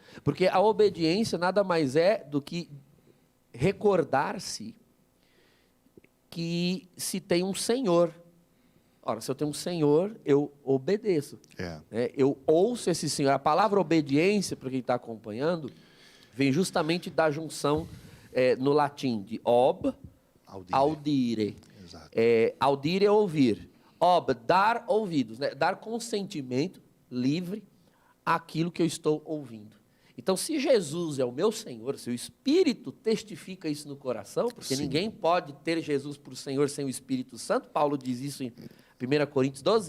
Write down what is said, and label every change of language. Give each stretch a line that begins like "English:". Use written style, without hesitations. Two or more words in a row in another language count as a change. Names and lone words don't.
Portuguese: Porque a obediência nada mais é do que recordar-se que se tem um Senhor. Ora, se eu tenho um Senhor, eu obedeço. Eu ouço esse Senhor. A palavra obediência, para quem está acompanhando, vem justamente da junção no latim de
Latin: ob, audire.
Portuguese: Audire é ouvir. Ob, dar ouvidos, né? Dar consentimento livre àquilo que eu estou ouvindo. Então, se Jesus é o meu Senhor, se o Espírito testifica isso no coração, porque ninguém pode ter Jesus por Senhor sem o Espírito Santo, Paulo diz isso em 1 Coríntios 12.